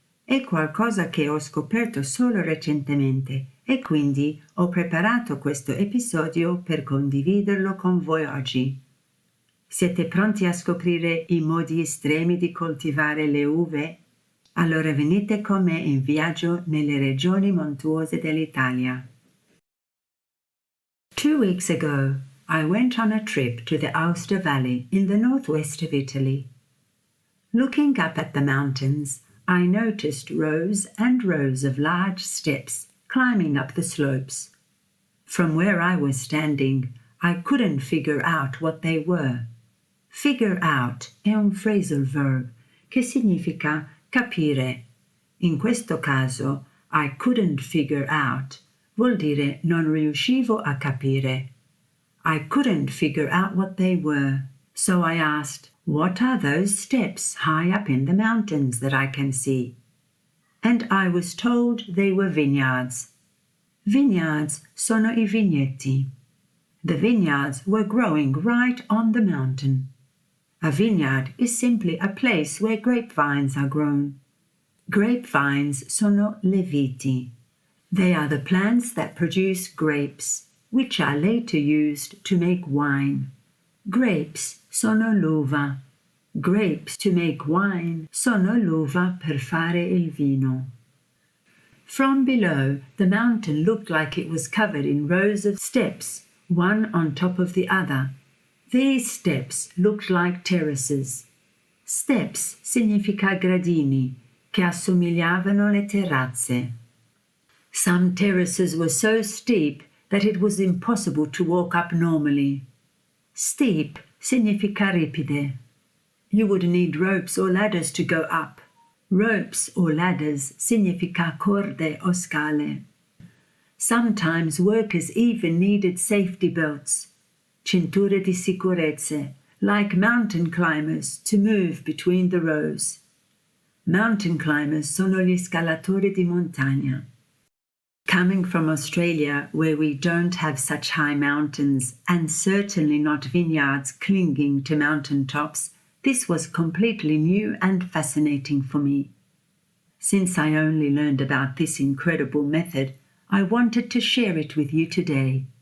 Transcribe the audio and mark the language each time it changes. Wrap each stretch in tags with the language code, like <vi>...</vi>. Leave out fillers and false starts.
<it>È qualcosa che ho scoperto solo recentemente e quindi ho preparato questo episodio per condividerlo con voi oggi. Siete pronti a scoprire i modi estremi di coltivare le uve? Allora venite con me in viaggio nelle regioni montuose dell'Italia.</it> <en>2 weeks ago, I went on a trip to the Aosta Valley in the northwest of Italy. Looking up at the mountains, I noticed rows and rows of large steps climbing up the slopes. From where I was standing, I couldn't figure out what they were.</en> <it>Figure out è un phrasal verb che significa capire. In questo caso,</it> <en>I couldn't figure out</en> <it>vuol dire non riuscivo a capire.</it> <en>I couldn't figure out what they were, so I asked, what are those steps high up in the mountains that I can see? And I was told they were vineyards.</en> <it>Vineyards sono I vigneti.</it> <en>The vineyards were growing right on the mountain. A vineyard is simply a place where grapevines are grown.</en> <it>Grapevines sono le viti.</it> <en>They are the plants that produce grapes, which are later used to make wine.</en> <it>Grapes sono l'uva.</it> <en>Grapes to make wine</en> <it>sono l'uva per fare il vino.</it> <en>From below, the mountain looked like it was covered in rows of steps, one on top of the other. These steps looked like terraces.</en> <it>Steps significa gradini, che assomigliavano alle terrazze.</it> <en>Some terraces were so steep that it was impossible to walk up normally. Steep</en> <it>significa ripide.</it> <en>You would need ropes or ladders to go up. Ropes or ladders</en> <it>significa corde o scale.</it> <en>Sometimes workers even needed safety belts,</en> <it>cinture di sicurezze,</it> <en>like mountain climbers to move between the rows. Mountain climbers</en> <it>sono gli scalatori di montagna.</it> <en>Coming from Australia, where we don't have such high mountains and certainly not vineyards clinging to mountain tops, this was completely new and fascinating for me. Since I only learned about this incredible method, I wanted to share it with you today.</en>